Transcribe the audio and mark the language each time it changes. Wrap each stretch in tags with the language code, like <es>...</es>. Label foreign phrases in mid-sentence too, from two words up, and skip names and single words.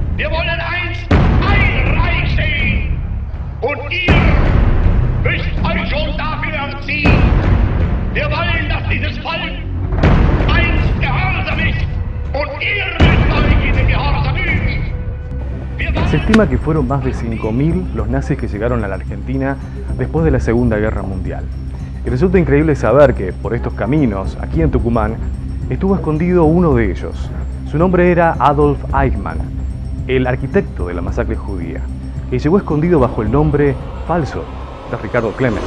<de>wollen einst ein Reich sehen. Und ihr müsst euch schon dafür erziehen. Wir wollen, dass dieses Volk einst gehorsam ist. Und ihr müsst euch in den Gehorsam üben.</de> <es>Se estima que fueron más de 5.000 los nazis que llegaron a la Argentina después de la Segunda Guerra Mundial. Y resulta increíble saber que por estos caminos, aquí en Tucumán, estuvo escondido uno de ellos. Su nombre era Adolf Eichmann, el arquitecto de la masacre judía, que llegó escondido bajo el nombre falso de Ricardo Klement.</es>